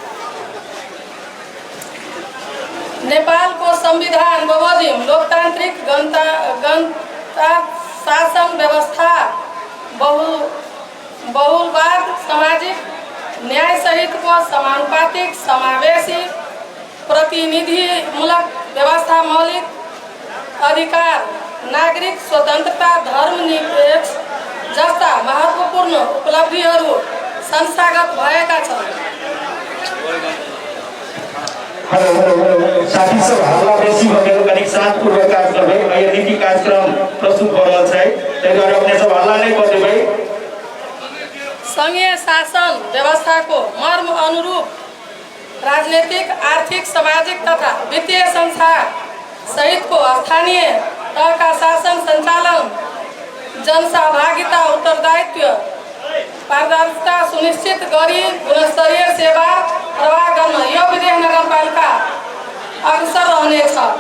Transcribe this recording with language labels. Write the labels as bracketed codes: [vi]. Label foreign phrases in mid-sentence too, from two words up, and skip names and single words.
[ne] नेपालको संविधान बमोजिम लोकतान्त्रिक गणतन्त्र शासन व्यवस्था बहुलवाद सामाजिक न्याय सहितको समानुपातिक समावेशी प्रतिनिधिमूलक व्यवस्था, मौलिक अधिकार, नागरिक स्वतन्त्रता, धर्मनिरपेक्ष जस्ता महत्त्वपूर्ण उपलब्धिहरू संस्थागत भएका छन्। साथी सब हल्ला बेसी भएर कनिक शान्तपूर्वक कार्यक्रम है। यो नीति कार्यक्रम प्रस्तुत भइरहेको छ है, त्यही भएर अपने सब हल्ला नै गर्दै भई। संघीय शासन व्यवस्थाको मर्म अनुरूप राजनीतिक, आर्थिक, सामाजिक तथा वित्तीय संस्था सहितको स्थानीय तहका शासन सञ्चालन, जनसहभागिता, उत्तरदायित्व, पारदर्शिता सुनिश्चित गरी गुणस्तरीय सेवा प्रवाह गर्न यो विदेह नगरपालिका अग्रसर रहनेछ।